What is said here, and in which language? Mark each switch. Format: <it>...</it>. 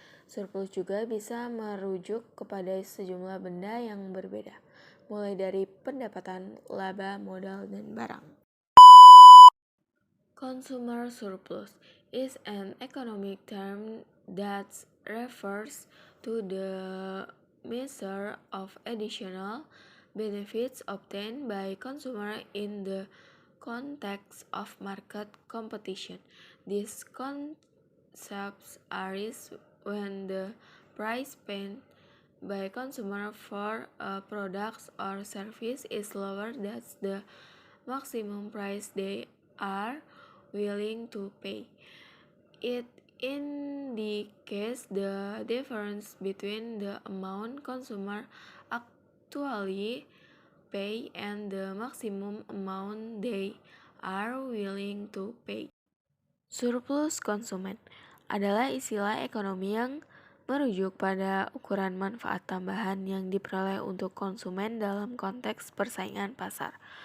<id>Surplus juga bisa merujuk kepada sejumlah benda yang berbeda, mulai dari pendapatan, laba, modal, dan barang.</id> <en>Consumer surplus is an economic term that refers to the measure of additional benefits obtained by consumer in the context of market competition. These concepts arise when the price paid by consumer for a product or service is lower than the maximum price they are willing to pay. It indicates the difference between the amount consumer actually pay and the maximum amount they are willing to pay.</en> <id>Surplus konsumen adalah istilah ekonomi yang merujuk pada ukuran manfaat tambahan yang diperoleh untuk konsumen dalam konteks persaingan pasar.</id>